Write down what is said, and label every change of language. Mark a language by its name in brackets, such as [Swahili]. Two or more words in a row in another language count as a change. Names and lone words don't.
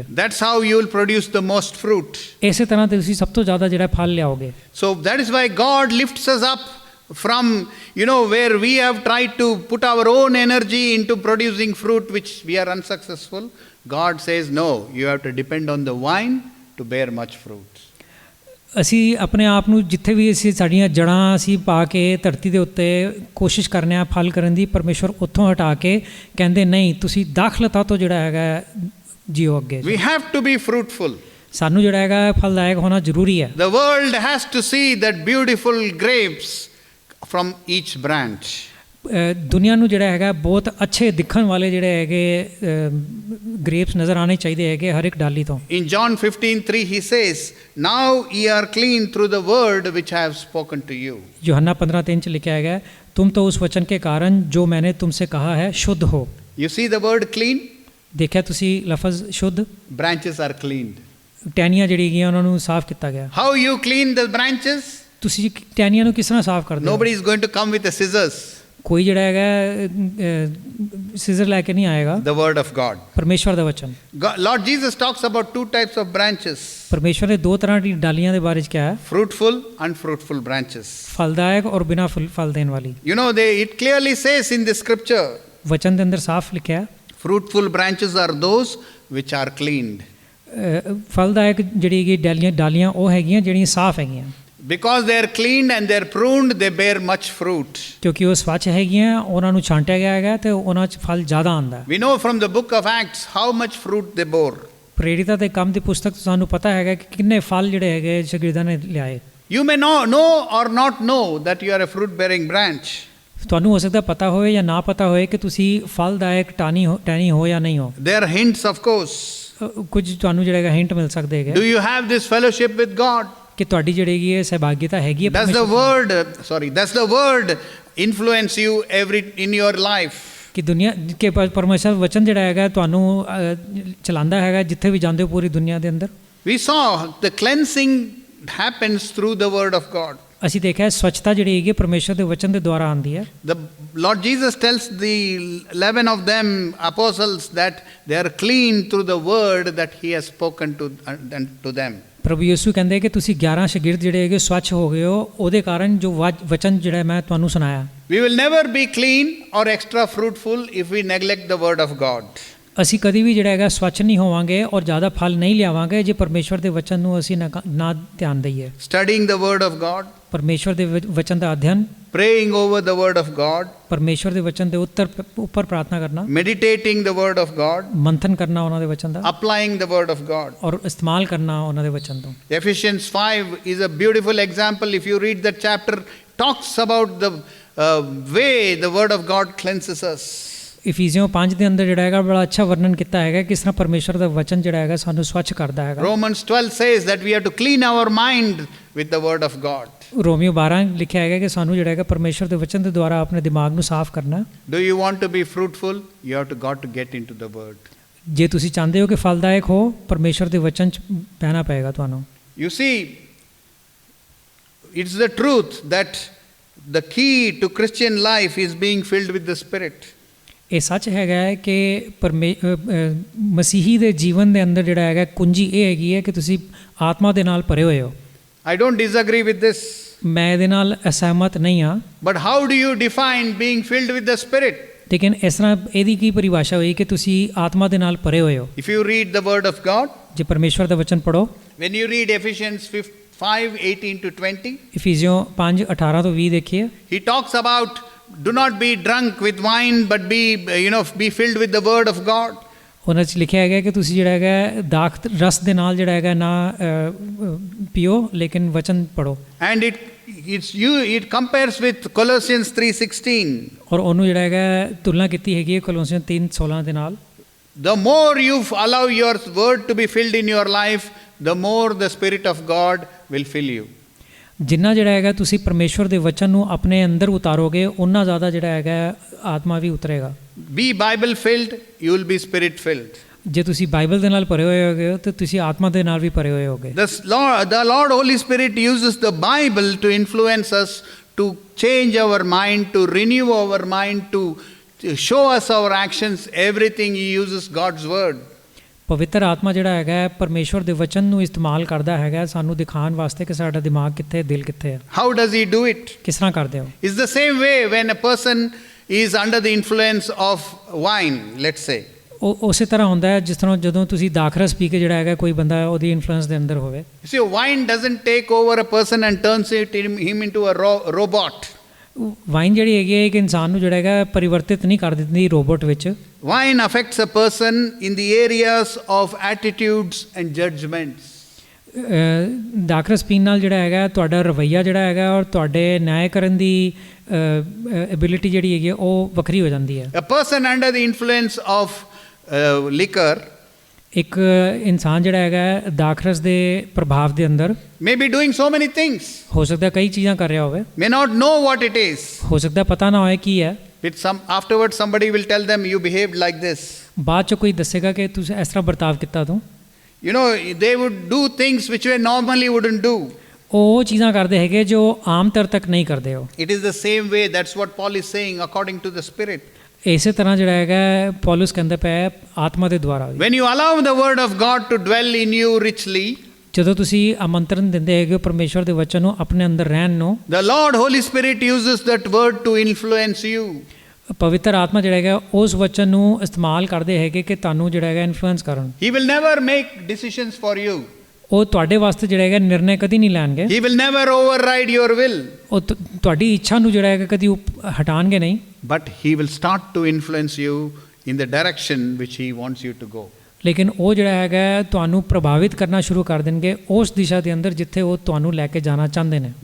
[English] That's how you will produce the most fruit. [Punjabi] ਇਸੇ ਤਰ੍ਹਾਂ ਤੇ ਤੁਸੀਂ ਸਭ ਤੋਂ ਜ਼ਿਆਦਾ ਜਿਹੜਾ ਫਲ ਲਿਆਓਗੇ। [English] So that is why God lifts us up from, where we have tried to put our own energy into producing fruit which we are unsuccessful. God says, no, you have to depend on the vine to bear much fruit. [Punjabi] ਅਸੀਂ ਆਪਣੇ ਆਪ ਨੂੰ ਜਿੱਥੇ ਵੀ ਅਸੀਂ ਸਾਡੀਆਂ ਜੜ੍ਹਾਂ ਅਸੀਂ ਪਾ ਕੇ ਧਰਤੀ ਦੇ ਉੱਤੇ ਕੋਸ਼ਿਸ਼ ਕਰਨੇ ਆ ਫਲ ਕਰਨ ਦੀ, ਪਰਮੇਸ਼ਵਰ ਉੱਥੋਂ ਹਟਾ ਕੇ ਕਹਿੰਦੇ ਨਹੀਂ, ਤੁਸੀਂ ਦਾਖਲਤਾ ਤੋਂ ਜਿਹੜਾ ਹੈਗਾ ਜੀਓ ਅੱਗੇ। [English] We have to be fruitful. [Punjabi] ਸਾਨੂੰ ਜਿਹੜਾ ਹੈਗਾ ਫਲਦਾਇਕ ਹੋਣਾ ਜ਼ਰੂਰੀ ਹੈ। [English] The world has to see that beautiful grapes from each branch. [Punjabi] ਦੁਨੀਆ ਨੂੰ ਜਿਹੜਾ ਹੈਗਾ ਬਹੁਤ ਅੱਛੇ ਦਿਖਣ ਵਾਲੇ ਜਿਹੜੇ ਹੈਗੇ ਗ੍ਰੇਪਸ ਨਜ਼ਰ ਆਉਣੇ ਚਾਹੀਦੇ ਹੈਗੇ ਹਰ ਇੱਕ ਡਾਲੀ ਤੋਂ। [English] In John 15:3 he says, now ye are clean through the word which I have spoken to you. [Punjabi] यूहन्ना 15:3 ਚ ਲਿਖਿਆ ਹੈਗਾ, [Hindi] तुम तो उस वचन के कारण जो मैंने तुमसे कहा है शुद्ध हो। [English] You see the word clean? [Punjabi] ਦੇਖਿਆ ਤੁਸੀਂ ਲਫ਼ਜ਼ ਸ਼ੁੱਧ? [English] Branches are cleaned. [Punjabi] ਟਹਿਣੀਆਂ ਜਿਹੜੀ ਹੈਗੀਆਂ ਉਹਨਾਂ ਨੂੰ ਸਾਫ਼ ਕੀਤਾ ਗਿਆ। [English] How you clean the branches? [Punjabi] ਤੁਸੀਂ ਟਹਿਣੀਆਂ ਨੂੰ ਕਿਸ ਤਰ੍ਹਾਂ ਸਾਫ਼ ਕਰਦੇ ਹੋ? [English] Nobody is going to come with the scissors. [Punjabi] ਕੋਈ ਜਿਹੜਾ ਹੈਗਾ ਸੀਜ਼ਰ ਲੈ ਕੇ ਨਹੀਂ ਆਏਗਾ। [English] The word of God. [Punjabi] ਪਰਮੇਸ਼ਵਰ ਦਾ ਵਚਨ। [English] Lord Jesus talks about two types of branches. [Punjabi] ਪਰਮੇਸ਼ਵਰ ਨੇ ਦੋ ਤਰ੍ਹਾਂ ਦੀ ਡਾਲੀਆਂ ਦੇ ਬਾਰੇ ਚ ਕਿਹਾ ਹੈ। [English] Fruitful, unfruitful branches. [Punjabi] ਫਲਦਾਇਕ ਔਰ ਬਿਨਾਂ ਫਲ ਦੇਣ ਵਾਲੀ। [English] It clearly says in the scripture. [Punjabi] ਵਚਨ ਦੇ ਅੰਦਰ ਸਾਫ਼ ਲਿਖਿਆ ਹੈ। [English] Fruitful branches are those which are cleaned. [Punjabi] ਫਲਦਾਇਕ ਜਿਹੜੀ ਹੈਗੀ ਡਾਲੀਆਂ ਉਹ ਹੈਗੀਆਂ ਜਿਹੜੀਆਂ ਸਾਫ਼ ਹੈਗੀਆਂ। [English] Because they are cleaned and they are pruned, they bear much fruit. [Punjabi] ਕਿਉਂਕਿ ਉਹ ਸਵੱਛ ਹੈਗੀਆਂ, ਉਹਨਾਂ ਨੂੰ ਛਾਂਟਿਆ ਗਿਆ ਹੈਗਾ ਤੇ ਉਹਨਾਂ 'ਚ ਫਲ ਜ਼ਿਆਦਾ ਆਉਂਦਾ ਹੈ। [English] We know from the book of Acts how much fruit they bore. [Punjabi] ਪ੍ਰੇਰਿਤਾਂ ਦੇ ਕੰਮ ਦੀ ਪੁਸਤਕ ਤੋਂ ਸਾਨੂੰ ਪਤਾ ਹੈਗਾ ਕਿ ਕਿੰਨੇ ਫਲ ਜਿਹੜੇ ਹੈਗੇ ਸ਼ਾਗਿਰਦਾਂ ਨੇ ਲਿਆਏ। [English] You may know or not know that you are a fruit bearing branch. [Punjabi] ਤੁਹਾਨੂੰ ਹੋ ਸਕਦਾ ਪਤਾ ਹੋਵੇ ਜਾਂ ਨਾ ਪਤਾ ਹੋਵੇ ਕਿ ਤੁਸੀਂ ਫਲਦਾਇਕ ਟਹਿਣੀ ਹੋ ਜਾਂ ਨਹੀਂ ਹੋ। [English] There are hints of course. [Punjabi] ਕੁਝ ਤੁਹਾਨੂੰ ਜਿਹੜਾ ਹੈਗਾ ਹਿੰਟ ਮਿਲ ਸਕਦੇ ਹੈਗੇ। [English] Do you have this fellowship with God? [Punjabi] ਕਿ ਤੁਹਾਡੀ ਜਿਹੜੀ ਹੈ ਸਹਿਭਾਗੀਤਾ ਹੈਗੀ ਹੈ। [English] Does the word influence you in your life? [Punjabi] ਕਿ ਦੁਨੀਆ ਕੇ ਪਰਮੇਸ਼ਰ ਵਚਨ ਜਿਹੜਾ ਹੈਗਾ ਤੁਹਾਨੂੰ ਚਲਾਉਂਦਾ ਹੈਗਾ ਜਿੱਥੇ ਵੀ ਜਾਂਦੇ ਹੋ ਪੂਰੀ ਦੁਨੀਆ ਦੇ ਅੰਦਰ। [English] We saw the cleansing happens through the word of God. [Punjabi] ਅਸੀਂ ਦੇਖਿਆ ਸਵੱਛਤਾ ਜਿਹੜੀ ਹੈਗੀ ਪਰਮੇਸ਼ਰ ਦੇ ਵਚਨ ਦੇ ਦੁਆਰਾ ਆਉਂਦੀ ਹੈ। [English] The Lord Jesus tells the 11 of them apostles that they are clean through the word that he has spoken to them. [Punjabi] ਪ੍ਰਭੂ ਯਿਸੂ ਕਹਿੰਦੇ ਕਿ ਤੁਸੀਂ 11 ਸ਼ਾਗਿਰਦ ਜਿਹੜੇ ਹੈਗੇ ਸਵੱਛ ਹੋ ਗਏ ਹੋ ਉਹਦੇ ਕਾਰਨ ਜੋ ਵਚਨ ਜਿਹੜਾ ਮੈਂ ਤੁਹਾਨੂੰ ਸੁਣਾਇਆ। [English] We will never be clean or extra fruitful if we neglect the word of God. [Punjabi] ਅਸੀਂ ਕਦੀ ਵੀ ਜਿਹੜਾ ਹੈਗਾ ਸਵੱਛ ਨਹੀਂ ਹੋਵਾਂਗੇ ਔਰ ਜ਼ਿਆਦਾ ਫਲ ਨਹੀਂ ਲਿਆਵਾਂਗੇ ਜੇ ਪਰਮੇਸ਼ਵਰ ਦੇ ਵਚਨ ਨੂੰ ਅਸੀਂ ਨਾ ਧਿਆਨ ਦਈਏ। [English] Studying the word of God. [Punjabi] ਪਰਮੇਸ਼ਵਰ ਦੇ ਵਚਨ ਦਾ ਅਧਿਐਨ। [English] Praying over the word of God. [Punjabi] ਪਰਮੇਸ਼ਵਰ ਦੇ ਵਚਨ ਦੇ ਉੱਪਰ ਪ੍ਰਾਰਥਨਾ ਕਰਨਾ। [English] Meditating the word of God. [Punjabi] ਮੰਥਨ ਕਰਨਾ ਉਹਨਾਂ ਦੇ ਵਚਨ ਦਾ। [English] Applying the word of God. [Punjabi] ਔਰ ਇਸਤੇਮਾਲ ਕਰਨਾ ਉਹਨਾਂ ਦੇ ਵਚਨ ਤੋਂ। [English] Ephesians 5 is a beautiful example. If you read that chapter, talks about the way the word of God cleanses us. [Punjabi] ਇਫੀਸੀਓ 5 ਦੇ ਅੰਦਰ ਜਿਹੜਾ ਹੈਗਾ ਬੜਾ ਅੱਛਾ ਵਰਣਨ ਕੀਤਾ ਹੈਗਾ ਕਿਸ ਤਰ੍ਹਾਂ ਪਰਮੇਸ਼ਰ ਦਾ ਵਚਨ ਜਿਹੜਾ ਹੈਗਾ ਸਾਨੂੰ ਸਵੱਛ ਕਰਦਾ ਹੈਗਾ। [English] Romans 12 says that we have to clean our mind with the word of God. [Punjabi] ਰੋਮੀਓ 12 ਲਿਖਿਆ ਹੈਗਾ ਕਿ ਸਾਨੂੰ ਜਿਹੜਾ ਹੈਗਾ ਪਰਮੇਸ਼ਰ ਦੇ ਵਚਨ ਦੇ ਦੁਆਰਾ ਆਪਣੇ ਦਿਮਾਗ ਨੂੰ ਸਾਫ਼ ਕਰਨਾ। [English] Do you want to be fruitful? You have to get into the word. [Punjabi] ਜੇ ਤੁਸੀਂ ਚਾਹੁੰਦੇ ਹੋ ਕਿ ਫਲਦਾਇਕ ਹੋ ਪਰਮੇਸ਼ਰ ਦੇ ਵਚਨ 'ਚ ਬਹਿਣਾ ਪਏਗਾ ਤੁਹਾਨੂੰ। [English] You see, it's the truth that the key to Christian life is being filled with the Spirit. [Punjabi] ਇਹ ਸੱਚ ਹੈਗਾ ਹੈ ਕਿ ਮਸੀਹੀ ਦੇ ਜੀਵਨ ਦੇ ਅੰਦਰ ਜਿਹੜਾ ਹੈਗਾ ਕੁੰਜੀ ਇਹ ਹੈਗੀ ਹੈ ਕਿ ਤੁਸੀਂ ਆਤਮਾ ਦੇ ਨਾਲ ਭਰੇ ਹੋਏ ਹੋ। [English] I don't disagree with this. [Punjabi] ਮੈਂ ਇਹਦੇ ਨਾਲ ਅਸਹਿਮਤ ਨਹੀਂ ਹਾਂ। [English] But how do you define being filled with the Spirit? [Punjabi] ਲੇਕਿਨ ਇਸ ਤਰ੍ਹਾਂ ਇਹਦੀ ਕੀ ਪਰਿਭਾਸ਼ਾ ਹੋਈ ਕਿ ਤੁਸੀਂ ਆਤਮਾ ਦੇ ਨਾਲ ਭਰੇ ਹੋਏ ਹੋ। [English] If you read the word of God, [Punjabi] ਜੇ ਪਰਮੇਸ਼ਵਰ ਦਾ ਵਚਨ ਪੜੋ। [English] when you read Ephesians 5:18 to 20, [Punjabi] ਇਫੀਸੀਓ 5:18 ਤੋਂ 20 ਦੇਖੀਏ। [English] he talks about do not be drunk with wine but be filled with the word of God. [Punjabi] ਉਹਨਾਂ 'ਚ ਲਿਖਿਆ ਹੈਗਾ ਕਿ ਤੁਸੀਂ ਜਿਹੜਾ ਹੈਗਾ ਦਾਖ ਰਸ ਦੇ ਨਾਲ ਜਿਹੜਾ ਹੈਗਾ ਨਾ ਪੀਓ ਲੇਕਿਨ ਵਚਨ ਪੜੋ। [English] And it compares with Colossians 3:16. [Punjabi] ਔਰ ਉਹਨੂੰ ਜਿਹੜਾ ਹੈਗਾ ਤੁਲਨਾ ਕੀਤੀ ਹੈਗੀ ਹੈ ਕੋਲੋਸੀਅਨ 3:16 ਦੇ ਨਾਲ। [English] The more you allow your word to be filled in your life, the more the Spirit of God will fill you. [Punjabi] ਜਿੰਨਾ ਜਿਹੜਾ ਹੈਗਾ ਤੁਸੀਂ ਪਰਮੇਸ਼ਵਰ ਦੇ ਵਚਨ ਨੂੰ ਆਪਣੇ ਅੰਦਰ ਉਤਾਰੋਗੇ ਉਨਾ ਜ਼ਿਆਦਾ ਜਿਹੜਾ ਹੈਗਾ ਆਤਮਾ ਵੀ ਉਤਰੇਗਾ। [English] Be Bible filled, you will be Spirit filled. [Punjabi] ਜੇ ਤੁਸੀਂ ਬਾਈਬਲ ਦੇ ਨਾਲ ਭਰੇ ਹੋਏ ਹੋਗੇ ਤਾਂ ਤੁਸੀਂ ਆਤਮਾ ਦੇ ਨਾਲ ਵੀ ਭਰੇ ਹੋਏ ਹੋਗੇ। [English] The Lord Holy Spirit uses the Bible to influence us, to change our mind, to renew our mind, to show us our actions. Everything He uses God's word. [Punjabi] ਪਵਿੱਤਰ ਆਤਮਾ ਜਿਹੜਾ ਹੈਗਾ ਪਰਮੇਸ਼ਵਰ ਦੇ ਵਚਨ ਨੂੰ ਇਸਤੇਮਾਲ ਕਰਦਾ ਹੈਗਾ ਸਾਨੂੰ ਦਿਖਾਉਣ ਵਾਸਤੇ ਕਿ ਸਾਡਾ ਦਿਮਾਗ ਕਿੱਥੇ ਦਿਲ ਕਿੱਥੇ ਹੈ। [English] How does He do it? [Punjabi] ਕਿਸ ਤਰ੍ਹਾਂ ਕਰਦੇ ਹੋ? [English] It's the same way when a person is under the influence of wine, let's say. [Punjabi] ਉਹ ਉਸੇ ਤਰ੍ਹਾਂ ਹੁੰਦਾ ਹੈ ਜਿਸ ਤਰ੍ਹਾਂ ਜਦੋਂ ਤੁਸੀਂ ਦਾਖਰਸ ਪੀ ਕੇ ਜਿਹੜਾ ਹੈਗਾ ਕੋਈ ਬੰਦਾ ਉਹਦੀ ਇਨਫਲੂਐਂਸ ਦੇ ਅੰਦਰ ਹੋਵੇ। [English] You see, wine doesn't take over a person and turns him into a robot. [Punjabi] ਵਾਈਨ ਜਿਹੜੀ ਹੈਗੀ ਹੈ ਇੱਕ ਇਨਸਾਨ ਨੂੰ ਜਿਹੜਾ ਹੈਗਾ ਪਰਿਵਰਤਿਤ ਨਹੀਂ ਕਰ ਦਿੰਦੀ ਰੋਬੋਟ ਵਿੱਚ। [English] Wine affects a person in the areas of attitudes and judgments. [Punjabi] ਦਾਖਰਸ ਪੀਣ ਨਾਲ ਜਿਹੜਾ ਹੈਗਾ ਤੁਹਾਡਾ ਰਵੱਈਆ ਜਿਹੜਾ ਹੈਗਾ ਔਰ ਤੁਹਾਡੇ ਨਿਆਂ ਕਰਨ ਦੀ ਐਬਿਲਿਟੀ ਜਿਹੜੀ ਹੈਗੀ ਉਹ ਵੱਖਰੀ ਹੋ ਜਾਂਦੀ ਹੈ। [English] A person under the influence of liquor, [Punjabi] ਇੱਕ ਇਨਸਾਨ ਜਿਹੜਾ ਹੈਗਾ ਦਾਖਰਸ ਦੇ ਪ੍ਰਭਾਵ ਦੇ ਅੰਦਰ [English] may be doing so many things, [Punjabi] ਹੋ ਸਕਦਾ ਕਈ ਚੀਜ਼ਾਂ ਕਰ ਰਿਹਾ ਹੋਵੇ, [English] may not know what it is. [Punjabi] ਹੋ ਸਕਦਾ ਪਤਾ ਨਾ ਹੋਏ ਕੀ ਹੈ। [English] Afterwards somebody will tell them, you behaved like this. [Punjabi] ਬਾਅਦ 'ਚ ਕੋਈ ਦੱਸੇਗਾ ਕਿ ਤੁਸੀਂ ਇਸ ਤਰ੍ਹਾਂ ਵਰਤਾਵ ਕੀਤਾ ਤੂੰ। [English] You know, they would do things which they normally wouldn't do. [Punjabi] ਉਹ ਚੀਜ਼ਾਂ ਕਰਦੇ ਹੈਗੇ ਜੋ ਆਮ ਤੌਰ ਤੱਕ ਨਹੀਂ ਕਰਦੇ ਹੋ। [English] It is the same way, that's what Paul is saying, according to the Spirit. [Punjabi] ਇਸੇ ਤਰ੍ਹਾਂ ਜਿਹੜਾ ਹੈਗਾ ਪੌਲਸ ਕਹਿੰਦਾ ਪਿਆ ਆਤਮਾ ਦੇ ਦੁਆਰਾ। [English] When you allow the word of God to dwell in you richly, [Punjabi] ਜਦੋਂ ਤੁਸੀਂ ਆਮੰਤਰਨ ਦਿੰਦੇ ਹੈਗੇ ਪਰਮੇਸ਼ਵਰ ਦੇ ਵਚਨ ਨੂੰ ਆਪਣੇ ਅੰਦਰ ਰਹਿਣ ਨੂੰ, [English] the Lord Holy Spirit uses that word to influence you. [Punjabi] ਪਵਿੱਤਰ ਆਤਮਾ ਜਿਹੜਾ ਹੈਗਾ ਉਸ ਵਚਨ ਨੂੰ ਇਸਤੇਮਾਲ ਕਰਦੇ ਹੈਗੇ ਕਿ ਤੁਹਾਨੂੰ ਜਿਹੜਾ ਹੈਗਾ ਇਨਫਲੂਐਂਸ ਕਰਨ। [English] He will never make decisions for you. [Punjabi] ਉਹ ਤੁਹਾਡੇ ਵਾਸਤੇ ਜਿਹੜਾ ਹੈਗਾ ਨਿਰਣੇ ਕਦੀ ਨਹੀਂ ਲੈਣਗੇ। [English] He will never override your will. [Punjabi] ਉਹ ਤੁਹਾਡੀ ਇੱਛਾ ਨੂੰ ਜਿਹੜਾ ਹੈਗਾ ਕਦੀ ਹਟਾਣਗੇ ਨਹੀਂ। [English] But he will start to influence you in the direction which he wants you to go. [Punjabi] ਲੇਕਿਨ ਉਹ ਜਿਹੜਾ ਹੈਗਾ ਤੁਹਾਨੂੰ ਪ੍ਰਭਾਵਿਤ ਕਰਨਾ ਸ਼ੁਰੂ ਕਰ ਦੇਣਗੇ ਉਸ ਦਿਸ਼ਾ ਦੇ ਅੰਦਰ ਜਿੱਥੇ ਉਹ ਤੁਹਾਨੂੰ ਲੈ ਕੇ ਜਾਣਾ ਚਾਹੁੰਦੇ ਨੇ।